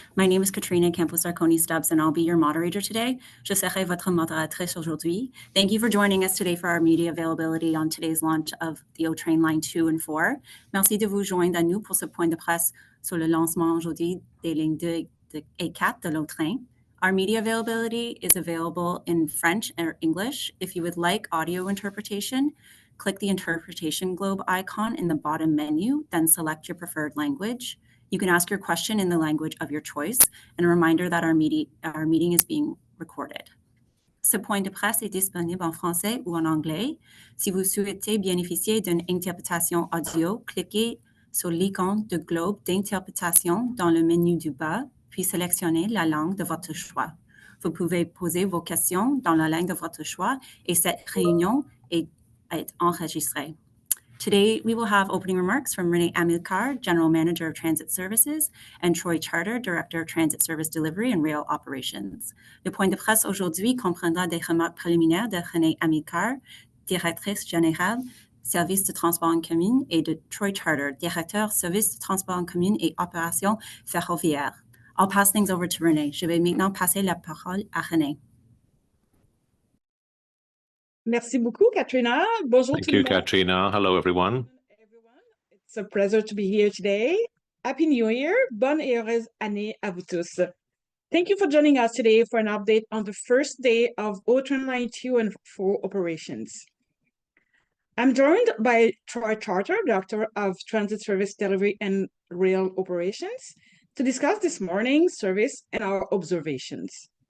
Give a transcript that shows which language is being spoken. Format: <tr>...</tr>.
<en>My name is Katrina Campos-Arconi-Stubbs and I'll be your moderator today.</en> <fr>Je serai votre modératrice aujourd'hui.</fr> <en>Thank you for joining us today for our media availability on today's launch of the O Train Line 2 and 4.</en> <fr>Merci de vous joindre à nous pour ce point de presse sur le lancement aujourd'hui des lignes 2 et 4 de l'O Train.</fr> <en>Our media availability is available in French or English. If you would like audio interpretation, click the interpretation globe icon in the bottom menu, then select your preferred language. You can ask your question in the language of your choice, and a reminder that our meeting is being recorded.</en> <fr>Ce point de presse est disponible en français ou en anglais. Si vous souhaitez bénéficier d'une interprétation audio, cliquez sur l'icône de globe d'interprétation dans le menu du bas, puis sélectionnez la langue de votre choix. Vous pouvez poser vos questions dans la langue de votre choix et cette réunion est enregistrée.</fr> <en>Today, we will have opening remarks from Renee Amilcar, General Manager of Transit Services, and Troy Charter, Director of Transit Service Delivery and Rail Operations.</en> <fr>Le point de presse aujourd'hui comprendra des remarques préliminaires de Renee Amilcar, Directrice Générale, Service de transport en commun, et de Troy Charter, Directeur Service de transport en commun et Opérations ferroviaires.</fr> <en>I'll pass things over to Renee.</en> <fr>Je vais maintenant passer la parole à Renee. Merci beaucoup, Katrina. Bonjour</fr> <en>Thank you, Katrina. Hello, everyone. It's a pleasure to be here today. Happy New Year.</en> <fr>Bonne et heureuse année à vous tous.</fr> <en>Thank you for joining us today for an update on the first day of O Train Line 2 and 4 operations. I'm joined by Troy Charter, Director of Transit Service Delivery and Rail Operations, to discuss this morning's service and our observations.</en>